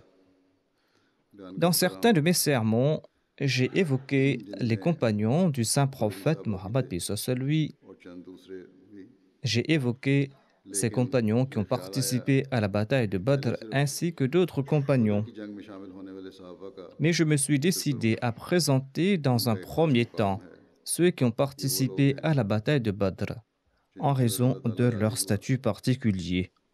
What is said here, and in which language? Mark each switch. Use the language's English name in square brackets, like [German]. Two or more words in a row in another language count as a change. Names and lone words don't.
[French] Dans certains de mes sermons, j'ai évoqué les compagnons du saint prophète Mohammed, paix soit sur lui. [Urdu] اور چند دوسرے بھی [French] J'ai évoqué ces compagnons qui ont participé à la bataille de Badr ainsi que d'autres compagnons. Mais je me suis décidé à présenter dans un premier temps ceux qui ont participé à la bataille de Badr en raison de leur statut particulier.